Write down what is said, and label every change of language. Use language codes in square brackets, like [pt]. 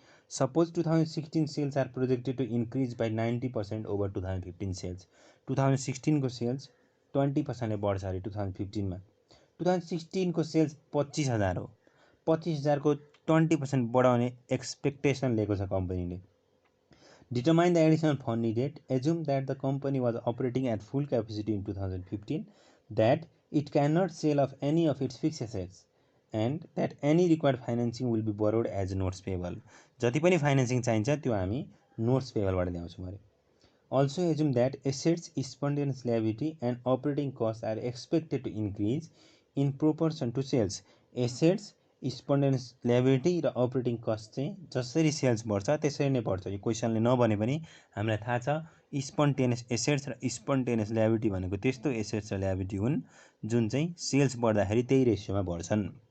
[en] Suppose 2016 sales are projected to increase by 90% over 2015 sales. [ne] 2016 को sales 20% बढ्छ अरे 2015 मा। 2016 को सेल्स 25000 हो। 25000 को 20% बढाउने एक्सपेक्टेसन लिएको छ कम्पनीले। [en] Determine the additional fund needed. Assume that the company was operating at full capacity in 2015, that it cannot sell off any of its fixed assets, and that any required financing will be borrowed as notes payable. [ne] जति पनि financing चाहिन्छ त्यो हामी notes पेबलबाट ल्याउँछौँ अरे। [en] Also assume that assets, spontaneous liability and operating costs are expected to increase in proportion to sales. [ne] Assets, spontaneous liability र operating cost चाहिँ जसरी सेल्स बढ्छ त्यसरी नै बढ्छ। यो क्वेसनले नभने पनि हामीलाई थाहा छ स्पोन्टेनियस एसेट्स र स्पोन्टेनियस ल्याबिलिटी भनेको त्यस्तो एसेट्स र ल्याबिलिटी हुन् जुन चाहिँ सेल्स बढ्दाखेरि त्यही रेसियोमा बढ्छन्।